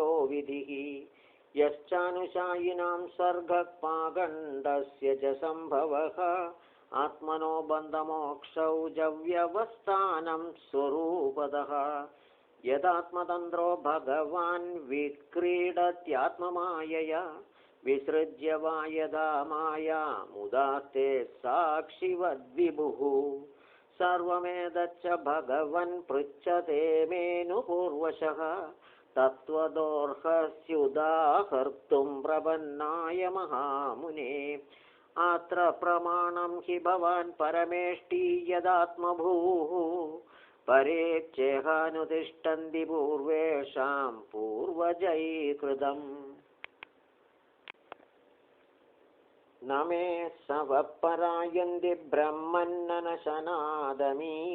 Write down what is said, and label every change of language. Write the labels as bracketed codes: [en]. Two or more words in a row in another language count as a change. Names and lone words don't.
[sa] വിധിഃ യശ്ചാനുശായിനാം സർഗപാകണ്ഡസ്യ ച സംഭവഃ ആത്മനോ ബന്ധമോക്ഷൗ ച വ്യവസ്ഥാനം സ്വരൂപതഃ യദാത്മതന്ത്രോ ഭഗവാൻ വിക്രീഡത്യാത്മമായയാ വിസൃജ്യ വാ യഥാ മായാമുദാത്തെ സാക്ഷിവദ്വിഭുഃ സർവമേതच्च ഭഗവൻ പൃച്ഛതേ മേനു പൂർവശഃ तत्त्वदोर्हस्युदाहर्तुं प्रपन्नाय महामुने अत्र प्रमाणं हि भवान् परमेष्टि यदात्मभूः परेच्छेहानुतिष्ठन्ति पूर्वेषां पूर्वजैकृतम् न मे सवपरायन्ति ब्रह्मन्ननशनादमी